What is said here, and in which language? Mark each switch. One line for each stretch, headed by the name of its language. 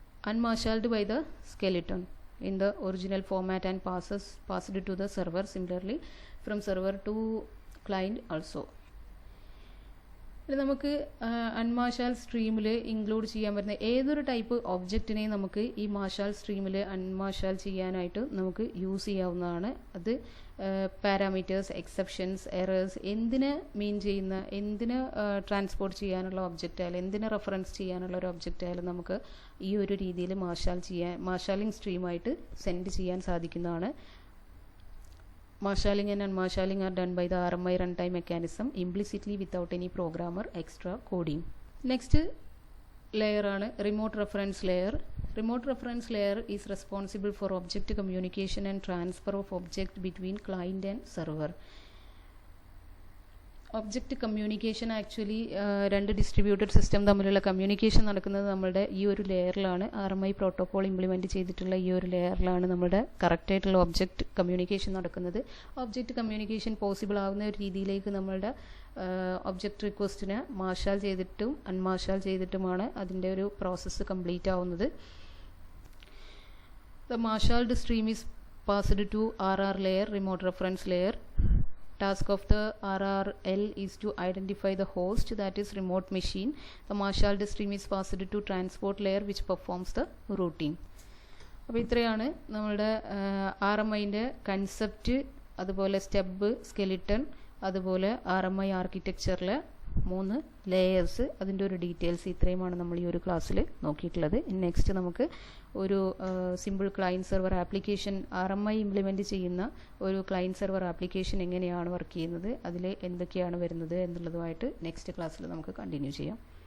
English: Unmarshalled by the skeleton in the original format and passed to the server. Similarly from server to client also.
Malayalam: നമുക്ക് അൺമാർഷാൽ സ്ട്രീമിൽ include ചെയ്യാൻ പറ്റുന്ന ഏതൊരു type ഒബ്ജക്റ്റിനെയും നമുക്ക് ഈ മാർഷാൽ സ്ട്രീമിൽ അൺമാർഷാൽ ചെയ്യാനായിട്ട് നമുക്ക് യൂസ് ചെയ്യാവുന്നതാണ്. അത് പാരാമീറ്റേഴ്സ്, എക്സെപ്ഷൻസ്, എറേഴ്സ് എന്തിനെ മീൻ ചെയ്യുന്ന, എന്തിനെ ട്രാൻസ്പോർട്ട് ചെയ്യാനുള്ള ഒബ്ജക്റ്റ് ആയാലും എന്തിനെ റെഫറൻസ് ചെയ്യാനുള്ള ഒരു ഒബ്ജക്റ്റ് ആയാലും നമുക്ക് ഈ ഒരു രീതിയിൽ മാർഷാലിംഗ് സ്ട്രീമായിട്ട് സെൻഡ് ചെയ്യാൻ സാധിക്കുന്നതാണ്.
English: Marshalling and unmarshalling are done by the RMI runtime mechanism implicitly without any programmer extra coding. Next layer
Malayalam: ആണ്
English: remote reference layer. Remote reference layer is responsible for object communication and transfer of object between client and server.
Malayalam: Object communication actually രണ്ട് distributed system തമ്മിലുള്ള communication നടക്കുന്നത് നമ്മളുടെ ഈ ഒരു ലെയറിലാണ്. RMI protocol implement ചെയ്തിട്ടുള്ള ഈ ഒരു ലെയറിലാണ് നമ്മുടെ കറക്റ്റായിട്ടുള്ള ഒബ്ജക്റ്റ് കമ്മ്യൂണിക്കേഷൻ നടക്കുന്നത്. ഒബ്ജക്റ്റ് കമ്മ്യൂണിക്കേഷൻ പോസിബിൾ ആവുന്ന ഒരു രീതിയിലേക്ക് നമ്മളുടെ ഒബ്ജക്റ്റ് റിക്വസ്റ്റിനെ മാർഷാൽ ചെയ്തിട്ടും അൺമാർഷാൽ ചെയ്തിട്ടുമാണ് അതിൻ്റെ ഒരു പ്രോസസ്സ് കംപ്ലീറ്റ് ആവുന്നത്.
English: The marshaled stream is passed to RR layer, remote reference layer. Task of the RRL is to identify the host, that is remote machine. The marshaled stream is passed to transport layer which performs the routing.
Malayalam: അപ്പോൾ ഇത്രയാണ് നമ്മളുടെ RMIൻ്റെ concept, അതുപോലെ സ്റ്റെബ്, skeleton, അതുപോലെ RMI ആർക്കിടെക്ചറിലെ 3 layers, അതിൻ്റെ ഒരു details ഇത്രയുമാണ് നമ്മൾ ഈ ഒരു ക്ലാസ്സിൽ നോക്കിയിട്ടുള്ളത്. നെക്സ്റ്റ് നമുക്ക് ഒരു simple client server application, RMI implement ചെയ്യുന്ന ഒരു ക്ലയൻറ്റ് സെർവർ ആപ്ലിക്കേഷൻ എങ്ങനെയാണ് വർക്ക് ചെയ്യുന്നത്, അതിൽ എന്തൊക്കെയാണ് വരുന്നത് എന്നുള്ളതുമായിട്ട് നെക്സ്റ്റ് ക്ലാസ്സിൽ നമുക്ക് കണ്ടിന്യൂ ചെയ്യാം.